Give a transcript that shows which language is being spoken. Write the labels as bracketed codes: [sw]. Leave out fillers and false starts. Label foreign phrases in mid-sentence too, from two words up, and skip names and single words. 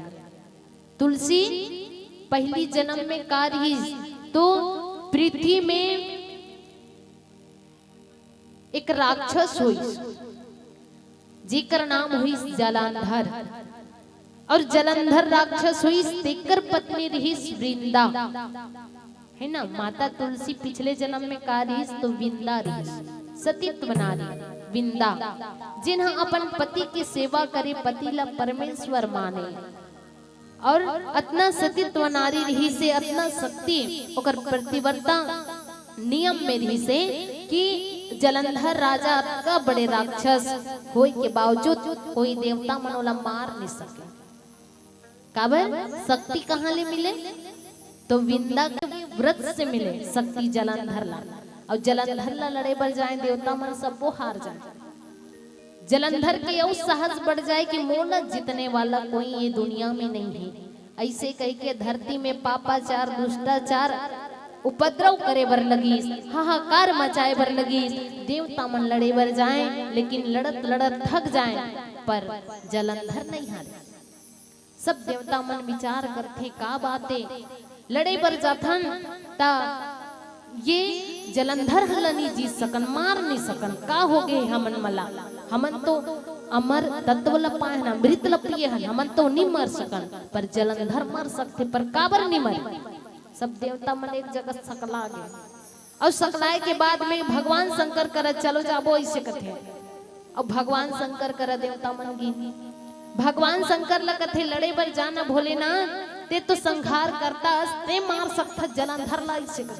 [hne] तुलसी पहली जन्म में कार्य तो पृथ्वी में एक राक्षस हुई, जिकर नाम हुई जलंधर, और जलंधर राक्षस हुई तेकर पत्नी रही वृंदा, है ना। माता तुलसी पिछले जन्म में कार्य तो विंदा रही, सतीत्व नारी विंदा, जिन्हें अपन पति की सेवा करे, पति ला परमेश्वर माने, और अतना सतीत्व नारी रही से अतना शक्ति ओकर प्रतिवर्ता नियम में रही से कि जलंधर राजा का बड़े राक्षस होए के बावजूद कोई देवता मनोला मार नहीं सके। काबर शक्ति कहाँ ले मिले तो विंदा के व्रत से मिले शक्ति जलंधर ला, और जलंधर ला लड़े बढ़ जाए देवता मन सब वो हार जाए। जलंधर के यह साहस बढ़ जाए कि मोला जीतने वाला कोई ये दुनिया में नहीं है। ऐसे कह के धरती में पापाचार दुष्टाचार उपद्रव करे बर लगी, हाहाकार मचाए बर लगी। देवता मन लड़े बर जाए, लेकिन लड़त लड़त थक जाए, पर जलंधर नहीं हारे। सब देवता मन विचार करते का बातें लड़े बर जाथन ता ये जलंधर हला नहीं जीत सकन, मार नहीं सकन, का हो गए हमन मला, हमन तो अमर तत्व लपाए ना, मृत लपिए हन, हमन तो नहीं मर सकन, पर जलंधर मर सकते, पर काबर नहीं मरे। सब देवता मन एक जगह सकला गए, और सकलाए के बाद में भगवान शंकर कर चलो जाबो ऐसे कथे, और भगवान शंकर कर देवता मन की भगवान शंकर ला कथे लड़े बर जाना भोलेनाथ, ते तो संहार करता ते मार सकता जलंधर ला ऐसे कथे।